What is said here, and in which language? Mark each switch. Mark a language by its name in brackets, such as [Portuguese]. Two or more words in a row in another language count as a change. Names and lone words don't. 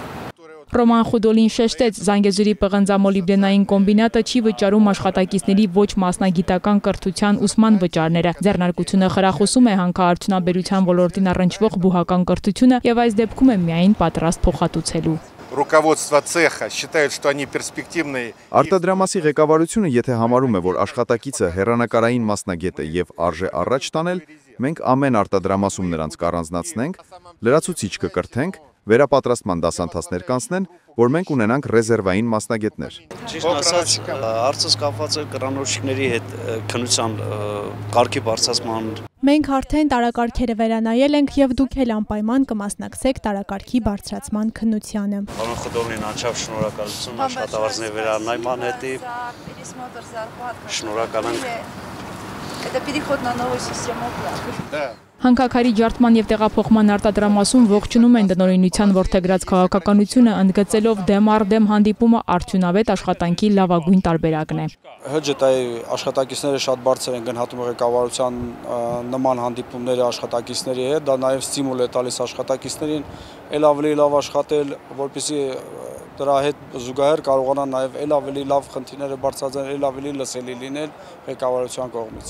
[Armenian] Ռոման Խուդոլին շեշտեց, Զանգեզուրի պղնձամոլիբդենային կոմբինատը չի վճարում աշխատակիցների ոչ մասնագիտական կրթության ուսման վճարները։ Ձեռնարկությունը խրախուսում է հանքարդյունաբերության ոլորտին առնչվող բուհական կրթությունը եւ այս դեպքում է միայն պատրաստ փոխհատուցելու։ [Russian] Руководство цеха считает, что они перспективные. [Armenian] Արտադրամասի ղեկավարությունը, եթե համարում է, որ աշխատակիցը հեռանկարային մասնագետ է եւ արժե առաջ տանել, մենք ամեն արտադրամասում նրանց կառանձնացնենք, լրացուցիչ կկրթենք, վերապատրաստման դասընթացներ կանցնեն, որ մենք ունենանք ռեզերվային մասնագետներ։ Ճիշտ ասած, հարցը կապված է կրանոջիկների հետ քննության կարգի բարձրացման։ Մենք արդեն տարակարգերը վերանայել ենք եւ դուք էլ անպայման կմասնակցեք տարակարգի բարձրացման քննությանը։ Պարոն Խուդոլին անչափ շնորհակալություն աշխատավարձների վերանայման հետի։ Շնորհակալ ենք։ [Russian] Это переход на новую систему оплаты. [Armenian] Հանքաքարի ջարդման եւ տեղափոխման արտադրամասում ողջունում են տնօրինության ворթեգրած քաղաքականությունը, ընդգծելով դեմ առ դեմ հանդիպումը արդյունավետ աշխատանքի լավագույն տարբերակն է։ ՀՋՏ-ի աշխատակիցները շատ բարձր են գնահատում ղեկավարության նման հանդիպումները աշխատակիցների հետ, դա նաեւ ստիմուլ է տալիս աշխատակիցներին ել ավելի լավ աշխատել, որպեսզի դրա հետ զուգահեռ կարողանան նաեւ ել ավելի լավ խնդիրները բարձրացնել, ել ավելի լսելի լինել ղեկավարության կողմից։